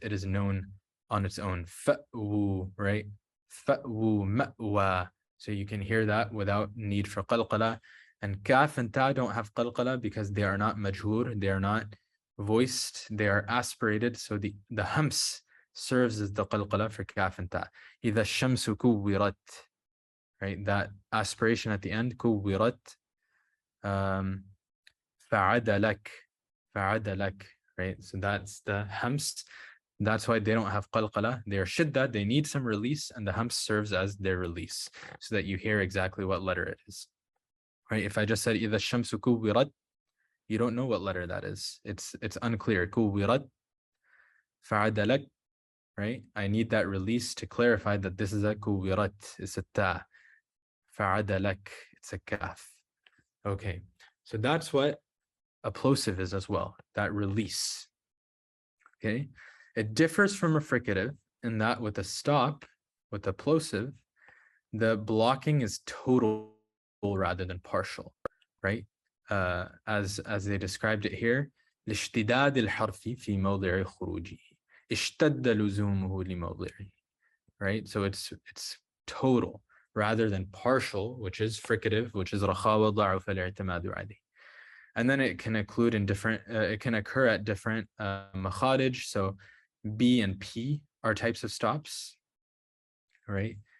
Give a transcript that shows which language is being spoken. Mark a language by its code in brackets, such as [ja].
[en] It is known on its own. Fa'wu, right? Fa'wu ma'wa. So you can hear that without need for qalqala. And kaf and ta don't have qalqala because they are not majhur. They are not voiced, they are aspirated, so the hams serves as the qalqala for kaf and ta. [ar] إذا الشمس كورت, right? [en] That aspiration at the end, كورت. [ar] فعدلك, فعدلك, right? [en] So that's the hams. That's why they don't have qalqala. They are shidda. They need some release, and the hams serves as their release, so that you hear exactly what letter it is. Right? If I just said [ar] إذا الشمس كورت, [en] you don't know what letter that is. It's unclear. Kuwirat, fa'adalak, right? I need that release to clarify that this is a kuwirat. It's a ta. Fa'adalak, it's a kaf. Okay, so that's what a plosive is as well, that release. Okay, it differs from a fricative in that with a stop, with a plosive, the blocking is total rather than partial, right? As they described it here, [ar] لاشتداد الحرف في موضع خروجه اشتد لزومه لموضعه, right? [en] So it's total rather than partial, which is fricative, which is Rakhawa [ar] ضعف الاعتماد عليه. [en] And then it can include in different, it can occur at different Makharij. So B and P are types of stops, right?